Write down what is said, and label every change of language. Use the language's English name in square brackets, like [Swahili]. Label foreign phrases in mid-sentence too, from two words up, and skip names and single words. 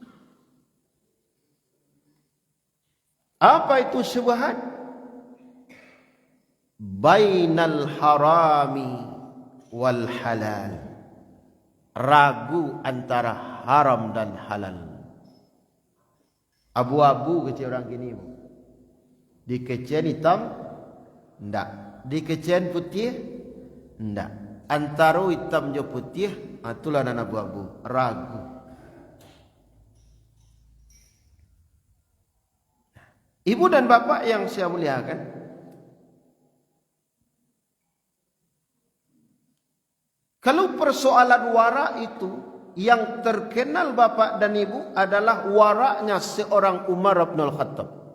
[Indonesian] Apa itu syubhat? [Arabic] بين الحرام والحلال, [Indonesian] ragu antara haram dan halal. Abu-abu kecil orang gini, [Minangkabau] dikecen hitam ndak, dikecen putih ndak, antara hitam jo putih, itulah nan abu-abu, ragu. [Indonesian] Ibu dan bapak yang saya muliakan, kalau persoalan wara itu, yang terkenal bapak dan ibu adalah waraknya seorang Umar bin Al-Khattab.